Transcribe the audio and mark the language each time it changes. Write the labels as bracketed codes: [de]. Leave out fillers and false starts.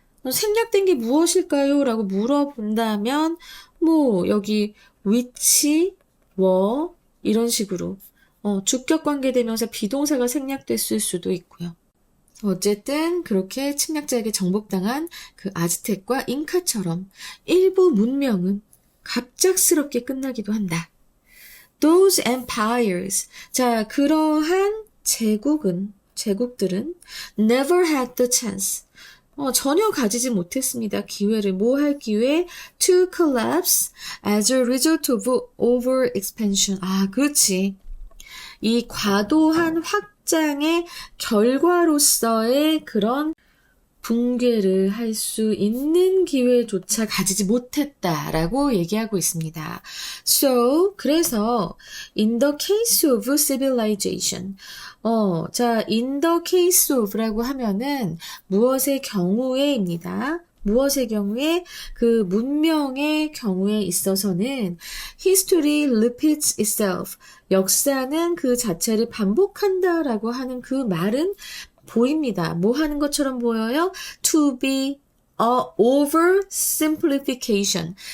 [ko] 생략된 게 무엇일까요? 라고 물어본다면 뭐 여기 which, were 이런 식으로 주격관계대명사 비동사가 생략됐을 수도 있고요. 어쨌든 그렇게 침략자에게 정복당한 그 아즈텍과 잉카처럼 일부 문명은 갑작스럽게 끝나기도 한다. [en] Those empires. [ko] 자, 그러한 제국들은 [en] never had the chance. [ko] 전혀 가지지 못했습니다. 기회를, 뭐 할 기회? [en] To collapse as a result of overexpansion. [ko] 아, 그렇지. 이 과도한 확장의 결과로서의 그런 붕괴를 할 수 있는 기회조차 가지지 못했다라고 얘기하고 있습니다. So, 그래서 [en] in the case of civilization, [ko] 자, in the case of라고 하면은 무엇의 경우에입니다. 무엇의 경우에? 그 문명의 경우에 있어서는 [en] history repeats itself. [ko] 역사는 그 자체를 반복한다라고 하는 그 말은 보입니다. 뭐 하는 것처럼 보여요? [en] To be a oversimplification.